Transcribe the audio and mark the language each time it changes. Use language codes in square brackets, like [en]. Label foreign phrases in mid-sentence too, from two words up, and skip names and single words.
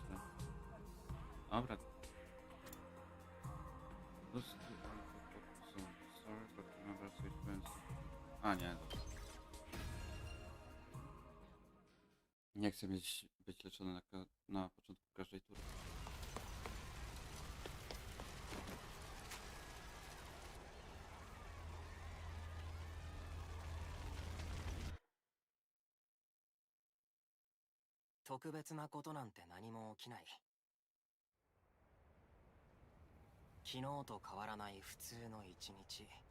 [pl] Dobra. A nie. Nie chcę być leczony na początku każdej tury. [ja] 特別なことなんて何も起きない。昨日と変わらない普通の一日。